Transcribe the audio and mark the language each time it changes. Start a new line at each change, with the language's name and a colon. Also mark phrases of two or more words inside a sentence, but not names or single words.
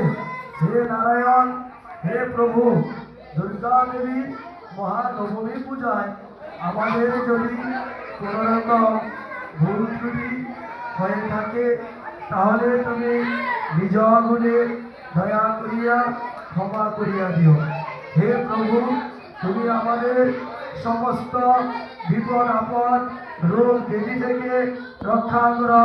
Bangla: হে নারায়ণ হে প্রভু দুর্গা দেবী মহানবমী পূজায় আমাদের যদি কোনো রকম ভুল ত্রুটি হয়ে থাকে তাহলে তুমি নিজ গুণে দয়া করিয়া ক্ষমা করিয়া দিও। হে প্রভু তুমি আমাদের সমস্ত বিপদ আপদ রোগ ব্যাধি থেকে রক্ষা করো।